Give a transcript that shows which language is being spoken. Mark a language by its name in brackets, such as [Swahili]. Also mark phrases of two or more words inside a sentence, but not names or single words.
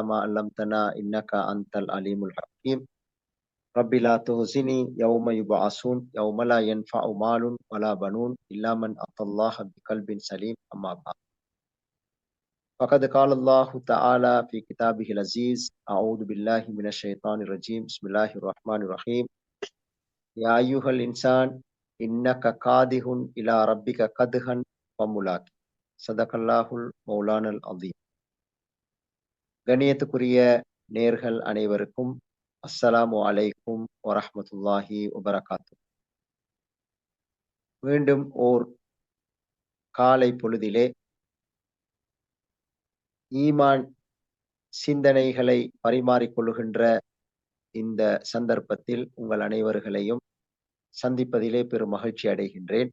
[Arabic] ما علمتنا إنك أنت العليم الحكيم رب لا تخزني يوم يبعثون يوم لا ينفع مال ولا بنون إلا من أتى الله بقلب سليم أما بعد فقد قال الله تعالى في كتابه العزيز أعوذ بالله من الشيطان الرجيم بسم الله الرحمن الرحيم يا أيها الإنسان إنك كادح إلى ربك كدحا فملاقيه صدق الله المولانا العظيم. [Tamil] கண்ணியத்துக்குரிய நேர்கள் அனைவருக்கும் [Arabic] السلام عليكم ورحمة الله وبركاته. [Tamil] மீண்டும் ஓர் காலை பொழுதிலே ஈமான் சிந்தனைகளை பரிமாறிக்கொள்ளுகின்ற இந்த சந்தர்ப்பத்தில் உங்கள் அனைவர்களையும் சந்திப்பதிலே பெரும் மகிழ்ச்சி அடைகின்றேன்.